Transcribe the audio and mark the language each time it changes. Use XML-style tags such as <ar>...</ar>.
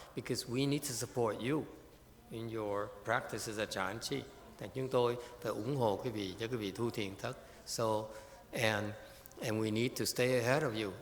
<en>Because we need to support you in your practice as a Chan Chi.</en> <vi>Thì chúng tôi phải ủng hộ quý vị cho quý vị thu thiền thất.</vi> <en>So and we need to stay ahead of you.</en>